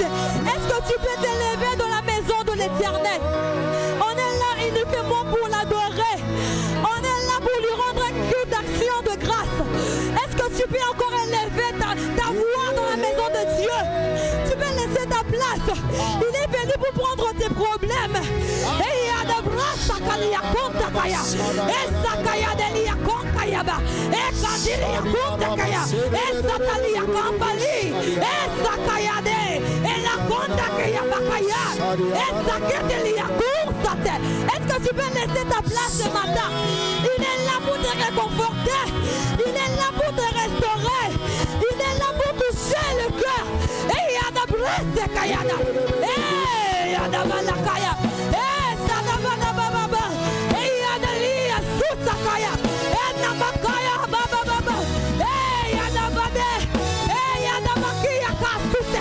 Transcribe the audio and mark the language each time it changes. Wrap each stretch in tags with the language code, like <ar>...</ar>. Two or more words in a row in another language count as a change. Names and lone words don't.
<fr>Est-ce que tu peux t'élever dans la maison de l'Éternel? On est là uniquement pour l'adorer. On est là pour lui rendre un culte d'action de grâce. Est-ce que tu peux encore élever ta voix dans la maison de Dieu? Tu peux laisser ta place. Il est venu pour prendre tes problèmes. Hey, Adabrasakalia kontakaya. Esakaya delia konkayaba. Ekadilia kontakaya. Esatalia kampali. Esakaya de. Ela kontakaya bakaya. Esakadelia kursate. Est-ce que tu peux laisser ta place ce matin? Il est là pour te réconforter. Il est là pour te restaurer. Il est là pour toucher le cœur. Et Yadabrese Kayada. Et Yadabalakaya. Et Sadabana. Et Yadalia Sutsakaya. Et Namakaya Baba Baba. Et Yadabade. Et Yadamakia Kasute.</fr>